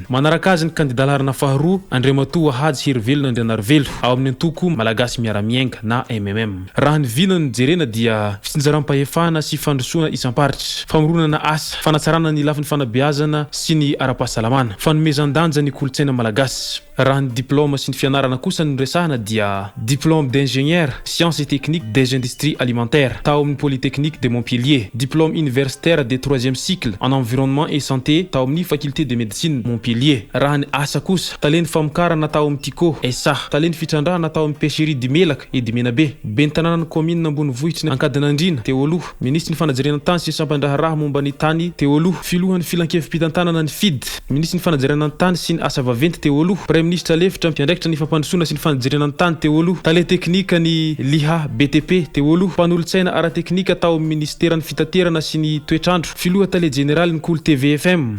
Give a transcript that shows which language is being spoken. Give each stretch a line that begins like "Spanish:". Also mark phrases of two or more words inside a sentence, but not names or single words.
Malagasy: Manaraka azy ny candidat larana faharoa Andriamatoa Hadzy Herivelona Andrianarivelo ao amin'ny antoko Malagasy miara-miainga na MMM. Raha ny vinany jerena dia fitsinjaram-pahefana sy fandrosoana isam-paritra, famoronana asa, fanatsarana ny lafin'ny fanabeazana sy ny ara-pahasalamana, fanomezan-danja ny kolontsaina malagasy. Raha ny diplôme sy ny fianarana kosa ny resahana dia
French: diplôme d'ingénieur sciences et techniques des industries alimentaires
Malagasy: tao amin'ny Polytechnique de Montpellier,
French: diplôme universitaire de 3e cycle en environnement et santé
Malagasy: tao amin'ny
French: faculté de médecine Montpellier.
Malagasy: Raha ny asa kosa tale ny famokarana tao amin'ny TICO SA, tale ny fitrandrahana tao amin'ny pêcherie di Melaka et di Menabe, ben'ny tanàna ny commune ambonivohitry ny Ankadinandrina teo aloha, ministre ny fanajariana tany sy sampandraharaha momba ny tany teo aloha, filohan'ny filankevim-pitantanana ny FID, ministre ny fanajariana tany sy ny asa vaventy teo aloha, ministra lefitra mpiandraikitra ny fampandrosoana sy ny fanajariana ny tany teo aloha, tale teknika ny LIHA BTP teo aloha, mpanolotsaina ara-teknika tao amin'ny ministeran'ny fitaterana sy ny toetrandro, filoha tale general ny Kolo TVFM.